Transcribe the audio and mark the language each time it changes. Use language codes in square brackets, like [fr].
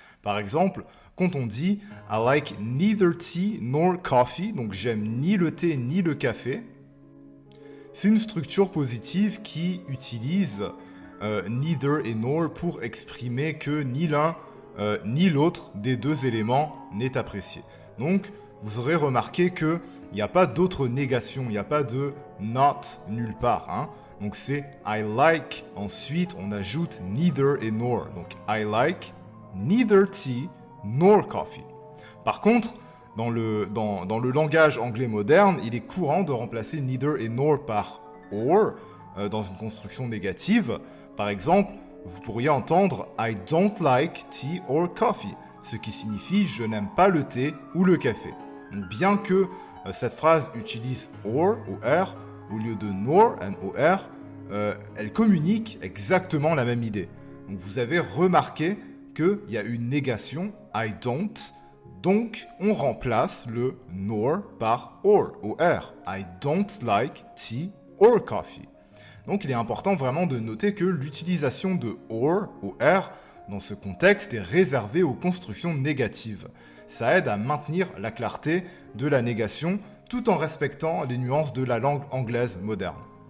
[fr] Par exemple, quand on dit « [en] I like neither tea nor coffee [fr] », donc j'aime ni le thé ni le café, c'est une structure positive qui utilise neither et nor pour exprimer que ni l'un ni l'autre des deux éléments n'est apprécié. Donc, vous aurez remarqué qu'il n'y a pas d'autre négation, il n'y a pas de not nulle part, hein. Donc c'est I like, ensuite on ajoute neither et nor. [en] Donc I like neither tea nor coffee. [fr] Par contre, dans le langage anglais moderne, il est courant de remplacer neither et nor par or dans une construction négative. Par exemple, vous pourriez entendre [en] I don't like tea or coffee, [fr] ce qui signifie je n'aime pas le thé ou le café. Donc bien que cette phrase utilise or ou r, au lieu de nor, N-O-R, elle communique exactement la même idée. Donc vous avez remarqué qu'il y a une négation, I don't, donc on remplace le nor par or, O-R. [en] I don't like tea or coffee. [fr] Donc il est important vraiment de noter que l'utilisation de or, O-R, dans ce contexte est réservée aux constructions négatives. Ça aide à maintenir la clarté de la négation tout en respectant les nuances de la langue anglaise moderne.